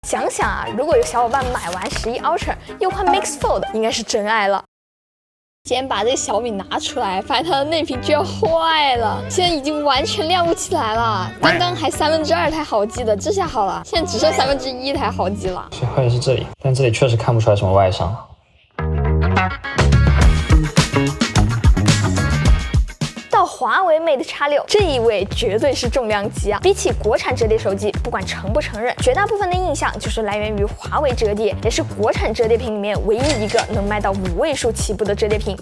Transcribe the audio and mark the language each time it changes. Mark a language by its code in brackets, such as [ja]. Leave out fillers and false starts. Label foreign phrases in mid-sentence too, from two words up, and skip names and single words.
[zh] 想想啊，如果有小伙伴买完11 Ultra 又换 Mix Fold， 应该是真爱了。今天把这个小米拿出来，发现它的内屏居然壞了，現在已經完全亮不起來了。剛剛還2/3台好機的，這下好了，現在只剩1/3台好機了。最壞的是這裡，但這裡確實看不出來什麼外傷。到華為 Mate X6，這一位絕對是重量級啊！比起國產折疊手機，不管承不承認，絕大部分的印象就是來源於華為折疊，也是國產折疊屏裡面唯一一個能賣到5位數起步的折疊屏。